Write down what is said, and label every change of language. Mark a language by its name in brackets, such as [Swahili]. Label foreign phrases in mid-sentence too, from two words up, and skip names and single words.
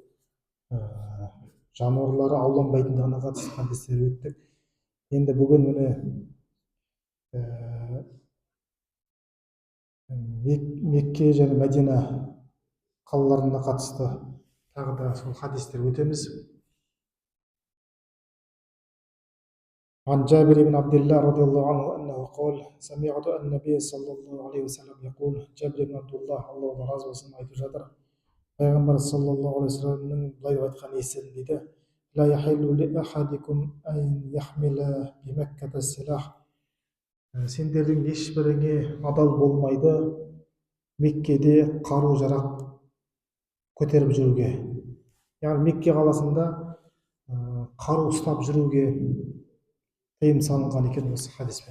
[Kazakh] Жануарлары ауланбайтындығына қатысты хадистер өттік. Енді бүгін міне Мекке және Мәдина қалаларына қатысты тағы да сол хадистер өтеміз. [Arabic] عن جابر بن عبد الله رضي الله عنه أنه قال سمعت النبي صلى الله عليه وسلم يقول. [Kazakh] Jabir ibn Abdullah, Аллаху разы болсын, айтып жатыр. Пайғамбар [Arabic] صلى الله عليه وسلم [Kazakh] былай деп айтқан естідім дейді. [Arabic] لا يحل لأحدكم أن يحمل بمكة السلاح. [Kazakh] Сендердің ешбіріңе адал болмайды Меккеде қару жарақ көтеріп жүруге. Яғни Мекке қаласында қару ұстап жүруге тыйым салынған екен осы хадиспен.